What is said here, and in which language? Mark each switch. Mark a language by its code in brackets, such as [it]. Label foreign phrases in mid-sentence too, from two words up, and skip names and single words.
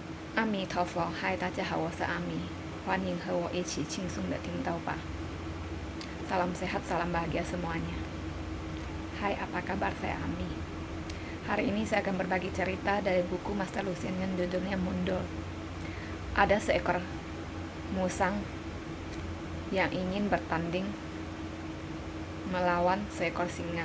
[zh] 阿弥陀佛，嗨，大家好，我是阿弥，欢迎和我一起轻松的听到吧。 [id] Salam sehat, salam bahagia semuanya. Hai, apa kabar? Saya Ami. Hari ini saya akan berbagi cerita dari buku Master Lucien yang judulnya Mundur. Ada seekor musang yang ingin bertanding melawan seekor singa.